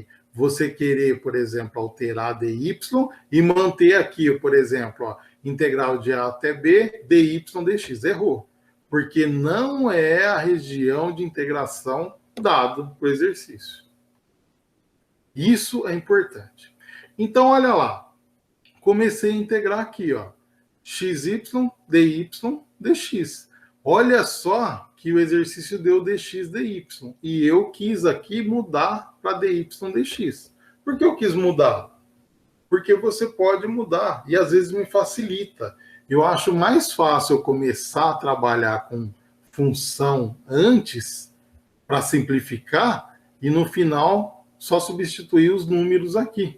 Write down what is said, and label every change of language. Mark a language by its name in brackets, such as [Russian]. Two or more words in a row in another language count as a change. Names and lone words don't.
[Portuguese] Você querer, por exemplo, alterar dy e manter aqui, por exemplo, ó, integral de A até B, dy dx. Errou. Porque não é a região de integração dado para o exercício. Isso é importante. Então, olha lá. Comecei a integrar aqui, ó. xy, dy, dx. Olha só que o exercício deu dx, dy. E eu quis aqui mudar para dy, dx. Por que eu quis mudar? Porque você pode mudar. E às vezes me facilita. Eu acho mais fácil eu começar a trabalhar com função antes, para simplificar, e no final só substituir os números aqui.